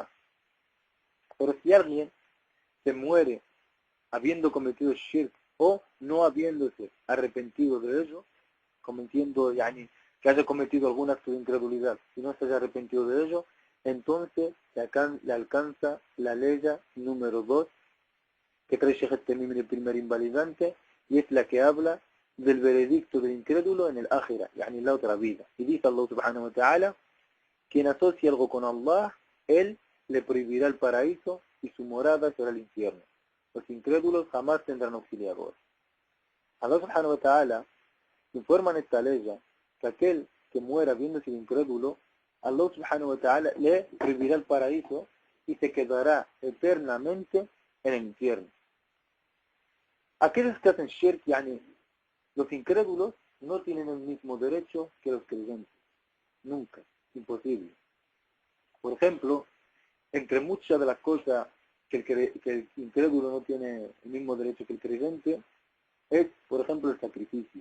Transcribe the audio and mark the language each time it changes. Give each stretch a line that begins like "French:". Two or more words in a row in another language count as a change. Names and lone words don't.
Spanish: Pero si alguien se muere habiendo cometido shirk o no habiéndose arrepentido de ello, cometiendo, que haya cometido algún acto de incredulidad y no se haya arrepentido de ello, entonces le alcanza la ley número 2 que trae Sheikh al-Tamim, el primer invalidante, y es la que habla del veredicto del incrédulo en el ákhira, en la otra vida. Y dice
Arabic: الله سبحانه وتعالى,
Spanish: quien asocia algo con Allah, Él le prohibirá el paraíso y su morada será el infierno. Los incrédulos jamás tendrán auxiliador.
Arabic: الله سبحانه وتعالى
Spanish: informa en esta ley que aquel que muera viéndose incrédulo,
Arabic: الله سبحانه وتعالى
Spanish: le prohibirá el paraíso y se quedará eternamente en el infierno. Aquellos que hacen shirk, los incrédulos, no tienen el mismo derecho que los creyentes. Nunca. Imposible. Por ejemplo, entre muchas de las cosas que el incrédulo no tiene el mismo derecho que el creyente, es, por ejemplo, el sacrificio.